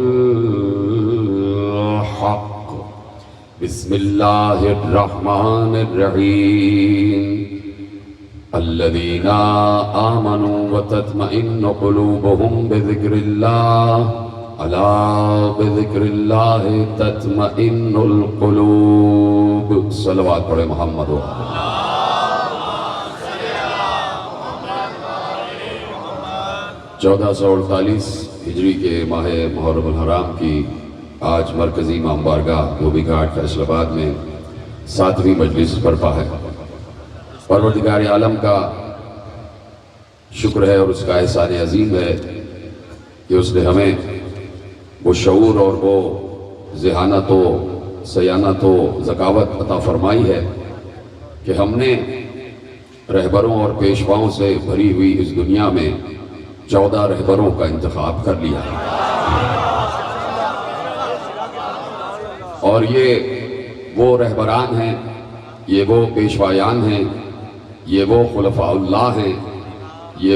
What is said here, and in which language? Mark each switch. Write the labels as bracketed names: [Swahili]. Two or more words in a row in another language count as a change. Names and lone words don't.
[Arabic] الحق بسم الله الرحمن الرحيم الذين آمنوا وتطمئن قلوبهم بذكر الله ألا بذكر الله تطمئن القلوب [Urdu] صلوات پڑھے محمد 1448 ہجری کے ماہ محرم الحرام کی آج مرکزی امام بارگاہ دھوبی گھاٹ فیصل آباد میں 7ویں مجلس برپا ہے۔ پروردگار عالم کا شکر ہے اور اس کا احسان عظیم ہے کہ اس نے ہمیں وہ شعور اور وہ ذہانت و سیانت و ذکاوت عطا فرمائی ہے کہ ہم نے رہبروں اور پیشواؤں سے بھری ہوئی اس دنیا میں 14 رہبروں کا انتخاب کر لیا ہے، اور یہ وہ رہبران ہیں، یہ وہ پیشوایان ہیں، یہ وہ خلفاء اللہ ہیں، یہ